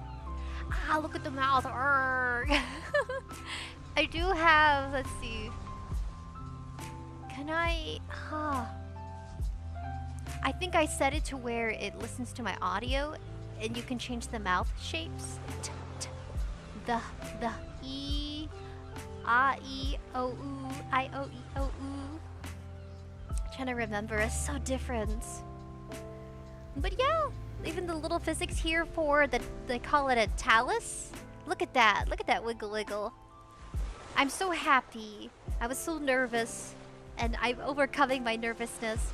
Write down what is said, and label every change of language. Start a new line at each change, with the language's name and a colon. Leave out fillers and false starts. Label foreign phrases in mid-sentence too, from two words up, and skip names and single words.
English: Ah, look at the mouth. Arrgh. I do have, let's see. Can I, I think I set it to where it listens to my audio and you can change the mouth shapes. The E, A, E, O, U, I, O, E, O, U. Trying to remember, it's so different. But yeah, even the little physics here for they call it a talus. Look at that wiggle wiggle. I'm so happy. I was so nervous and I'm overcoming my nervousness.